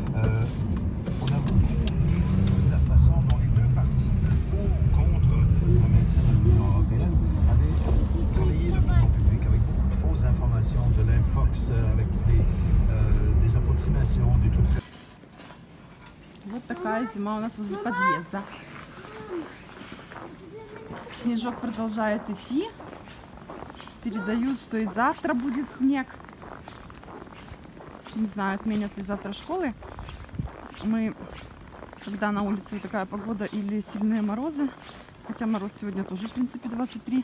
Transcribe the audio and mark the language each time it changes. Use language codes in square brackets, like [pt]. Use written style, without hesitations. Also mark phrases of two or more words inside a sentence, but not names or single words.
[fr] On a beaucoup critiqué la façon dont les deux partis, le pour contre le maintien de l'Union européenne, avaient travaillé l'opinion publique avec beaucoup de fausses informations, de l'infox, avec des approximations, des trucs. [ru] Вот такая зима у нас возле подъезда. Снежок продолжает идти. Передают, что и завтра будет снег. Не знаю, отменят ли завтра школы. Мы, когда на улице такая погода или сильные морозы, хотя мороз сегодня тоже, в принципе, 23.